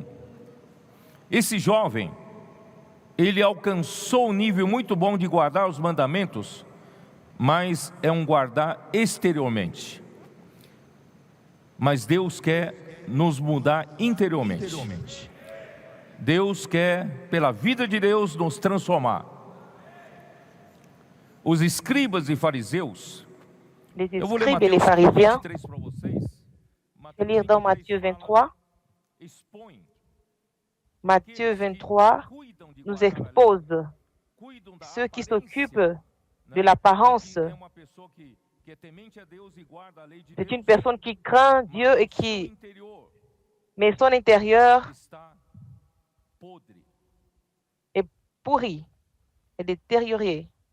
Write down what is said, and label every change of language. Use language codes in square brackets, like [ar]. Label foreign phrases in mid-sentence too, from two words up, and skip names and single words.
[pt] Esse jovem, ele alcançou um nível muito bom de guardar os mandamentos, mas é um guardar exteriormente. Mas Deus quer nos mudar interiormente. Deus quer, pela vida de Deus, nos transformar. Os escribas e fariseus, [fr] Les escribes et les pharisiens, je vais lire dans Matthieu 23. Matthieu 23 nous expose ceux qui s'occupent de l'apparence. C'est une personne qui craint Dieu et qui, mais son intérieur est pourri, est détérioré.